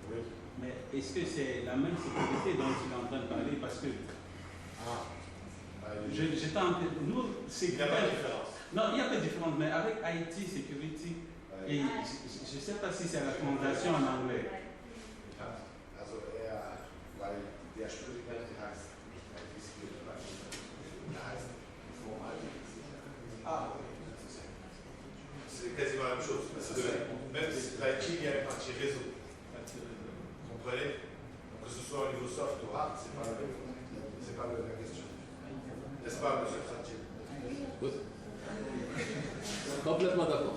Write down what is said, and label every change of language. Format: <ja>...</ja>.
<fr>Oui. Mais est-ce que c'est la même sécurité dont il est en train de parler? Parce que j'étais en train de. Nous, Il n'y a pas de différence. Non, il n'y a pas de différence, mais avec IT security, et je ne sais pas si c'est la translation en anglais.</fr> <de>Also weil der Studiengang heißt nicht IT-Security, der heißt Informatik-Sicherheit. Ah,</de> <fr>C'est quasiment la même chose. Même si l'IT, il y a une partie réseau. Vous comprenez? Donc, que ce soit au niveau soft ou hard, c'est pas la même chose. C'est pas la question. N'est-ce pas, monsieur Fratini? Oui. Complètement d'accord.</fr>